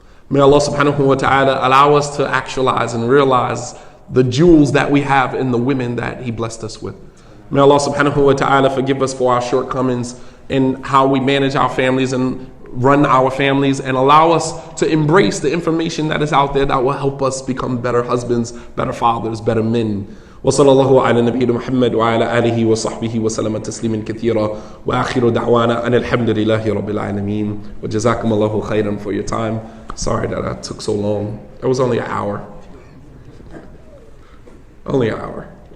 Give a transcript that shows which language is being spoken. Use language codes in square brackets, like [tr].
[en] May Allah subhanahu wa ta'ala allow us to actualize and realize the jewels that we have in the women that He blessed us with. May Allah subhanahu wa ta'ala forgive us for our shortcomings in how we manage our families and run our families, and allow us to embrace the information that is out there that will help us become better husbands, better fathers, better men. [ar] وصلى الله على نبينا محمد وعلى آله وصحبه وسلم تسليما كثيرا وآخر دعوانا أن الحمد لله رب العالمين وجزاكم الله خيرا [en] for your time. Sorry that I took so long. It was only an hour. Only an hour.